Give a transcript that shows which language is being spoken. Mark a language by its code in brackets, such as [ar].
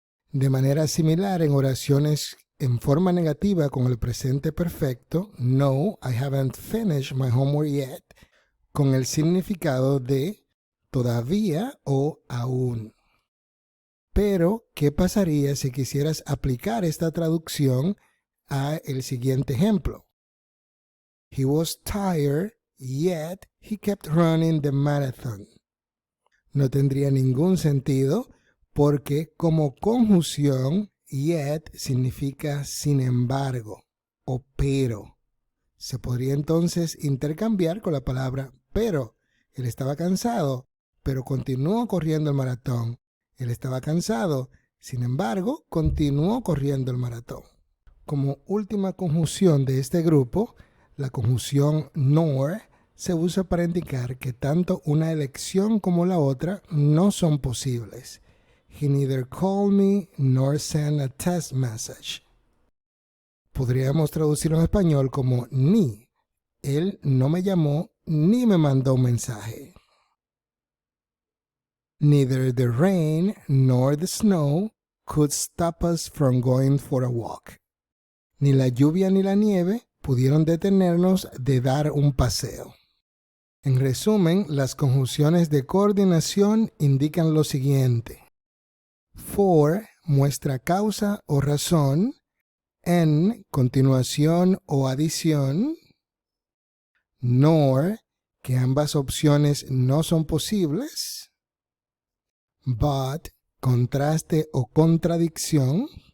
[es] De manera similar en oraciones en forma negativa con el presente perfecto, no, [en] I haven't finished my homework yet, [es] con el significado de todavía o aún. Pero, ¿qué pasaría si quisieras aplicar esta traducción a el siguiente ejemplo? [en] He was tired, yet he kept running the marathon. [es] No tendría ningún sentido porque como conjunción, yet significa sin embargo o pero. Se podría entonces intercambiar con la palabra pero. Él estaba cansado, pero continuó corriendo el maratón. Él estaba cansado, sin embargo, continuó corriendo el maratón. Como última conjunción de este grupo, la conjunción nor se usa para indicar que tanto una elección como la otra no son posibles. [en] He neither called me nor sent a text message. [es] Podríamos traducirlo en español como ni. Él no me llamó ni me mandó un mensaje. [en] Neither the rain nor the snow could stop us from going for a walk. [es] Ni la lluvia ni la nieve pudieron detenernos de dar un paseo. En resumen, las conjunciones de coordinación indican lo siguiente. For muestra causa o razón, en continuación o adición, nor que ambas opciones no son posibles, but contraste o contradicción,